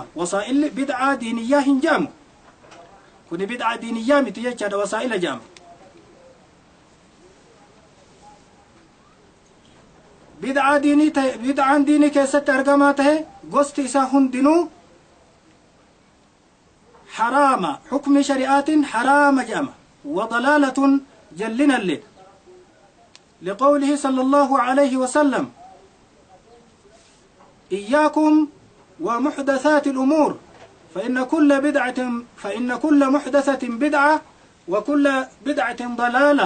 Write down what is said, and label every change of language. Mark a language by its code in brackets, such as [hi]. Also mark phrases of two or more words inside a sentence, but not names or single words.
[om] Wasaa'illi bid'aa diiniyyaa hin jedhamu. Kuni bid'aa diiniyyaa miti jechaadha, wasaa'ila jedhama. Bid'aan diinii keessatti argamaa tahe gosti isaa hundinuu haraama, hukmi shari'aatiin haraama jedhama. [ar] وضلالة جلنا الليل لقوله صلى الله عليه وسلم إياكم ومحدثات الأمور فإن كل محدثة بدعة وكل بدعة ضلالة.